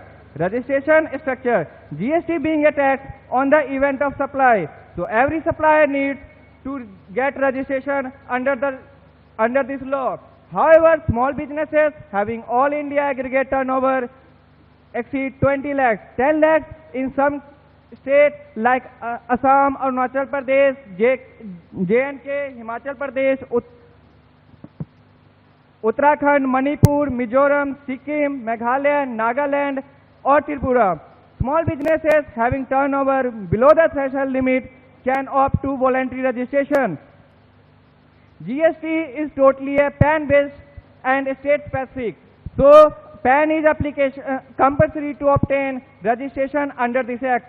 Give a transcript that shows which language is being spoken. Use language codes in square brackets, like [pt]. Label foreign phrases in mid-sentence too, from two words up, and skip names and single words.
[en] Registration structure. GST being a tax on the event of supply. So every supplier needs to get registration under this law. However, small businesses having all India aggregate turnover exceed 20 lakhs, 10 lakhs in some states like Assam, Arunachal Pradesh, J&K, Himachal Pradesh, Uttarakhand, Manipur, Mizoram, Sikkim, Meghalaya, Nagaland or Tripura. Small businesses having turnover below the threshold limit can opt to voluntary registration. GST is totally a pan-based and state-specific. So, PAN is compulsory to obtain registration under this act.